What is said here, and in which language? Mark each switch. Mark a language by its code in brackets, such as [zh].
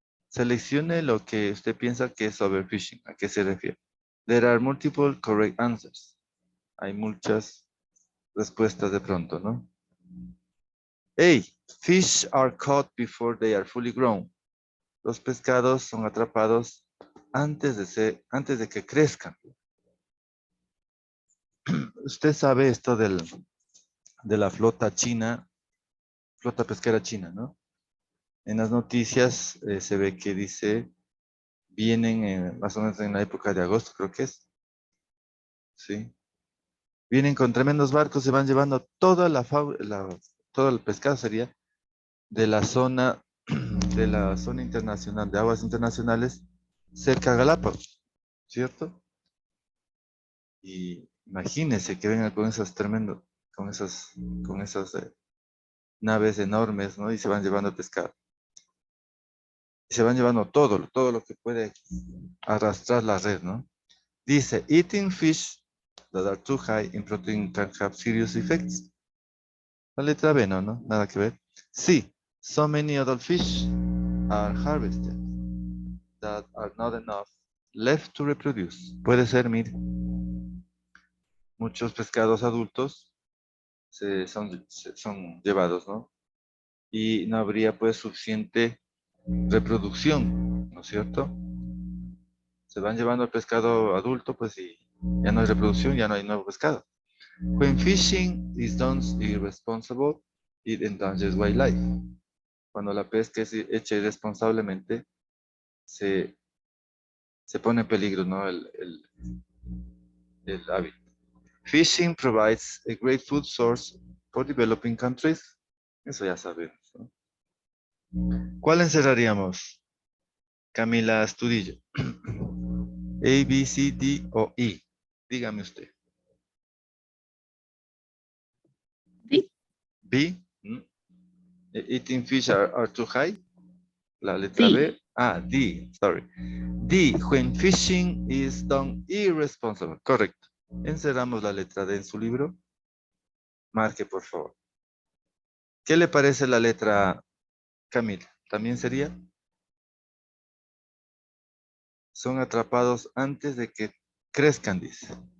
[es] Seleccione lo que usted piensa que es overfishing. ¿A qué se refiere? [en] There are multiple correct answers. [es] Hay muchas respuestas de pronto, ¿no? [en] A. Fish are caught before they are fully grown. [es] Los pescados son atrapados antes de que crezcan. Usted sabe esto de la flota china, flota pesquera china, ¿no? En las noticias se ve que dice, vienen más o menos en la época de agosto, creo que es. Sí. Vienen con tremendos barcos y van llevando todo el pescado sería de la zona internacional, de aguas internacionales, cerca a Galápagos, ¿cierto? Y imagínense que vengan con esas con esas naves enormes, ¿no? Y se van llevando pescado. Y se van llevando todo lo que puede arrastrar la red, ¿no? [en] Dice, eating fish that are too high in protein can have serious effects. [es] La letra B, ¿no? Nada que ver. [en] Sí, so many adult fish are harvested that are not enough left to reproduce. [es] Puede ser, mire, muchos pescados adultos son llevados, ¿no? Y no habría pues suficiente reproducción, ¿no es cierto? Se van llevando el pescado adulto, pues y ya no hay reproducción, ya no hay nuevo pescado. [en] When fishing is done irresponsible, it endangers wildlife. [es] Cuando la pesca es hecha irresponsablemente, se pone en peligro, ¿no? el hábitat. [en] Fishing provides a great food source for developing countries. [es] Eso ya sabemos, ¿no? ¿Cuál encerraríamos? Camila Astudillo. A, B, C, D o E. Dígame usted. D. B. [en] Eating fish are too high. [es] La letra D. [en] B. Ah, D. Sorry. D. When fishing is done irresponsible. [es] Correcto. Encerramos la letra D en su libro. Marque, por favor. ¿Qué le parece la letra A, Camila? ¿También sería? Son atrapados antes de que crezcan, dice.